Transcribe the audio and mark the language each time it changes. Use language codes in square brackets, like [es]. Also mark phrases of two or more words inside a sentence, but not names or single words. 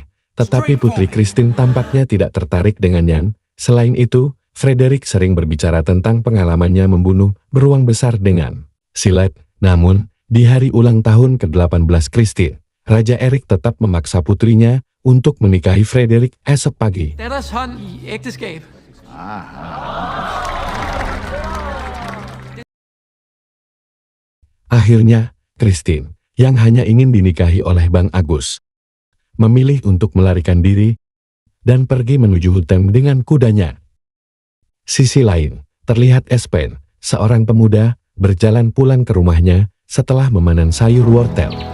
[id] Tetapi putri Christine tampaknya tidak tertarik dengannya. Selain itu, Frederick sering berbicara tentang pengalamannya membunuh beruang besar dengan silat. Namun, di hari ulang tahun ke-18 Christine, Raja Erik tetap memaksa putrinya untuk menikahi Frederick esok pagi. [no] Datters hånd i ægteskab. [id] Akhirnya, Christine, yang hanya ingin dinikahi oleh Bang Agus, memilih untuk melarikan diri dan pergi menuju hutan dengan kudanya. Sisi lain, terlihat Espen, seorang pemuda, berjalan pulang ke rumahnya setelah memanen sayur wortel.